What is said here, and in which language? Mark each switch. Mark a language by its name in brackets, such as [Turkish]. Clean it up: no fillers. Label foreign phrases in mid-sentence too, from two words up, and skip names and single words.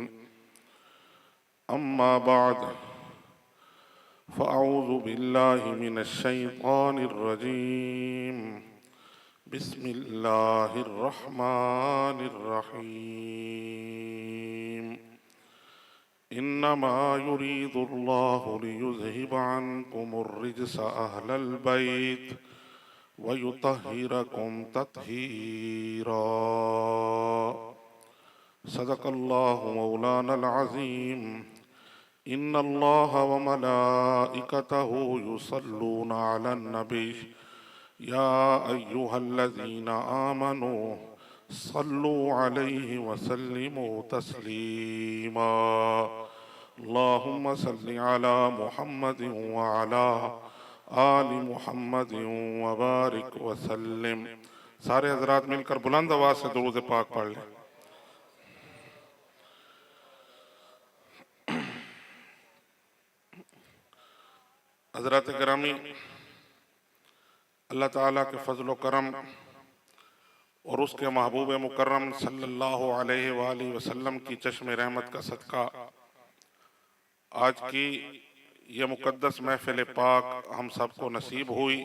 [Arabic] أما بعد فأعوذ بالله من الشيطان الرجيم. بسم الله الرحمن الرحيم. إنما يريد الله ليذهب عنكم الرجس أهل البيت و يطهركم تطهيرا. صدق الله مولانا العظيم. إن الله و ملائكته يصلون على النبي يا أيها الذين آمنوا صلوا عليه و سلموا تسليما. اللهم صل على محمد و على آل محمد و بارك و سلم. [Urdu] سارے حضرات مل کر بلند آواز سے درود پاک پڑھ لیں. حضرات گرامی، اللہ تعالیٰ کے فضل کرم اور اس کے محبوب مکرم [Arabic] صلى الله عليه وسلم [Urdu] کی چشم رحمت کا صدقہ آج کی یہ مقدس محفل پاک ہم سب کو نصیب ہوئی.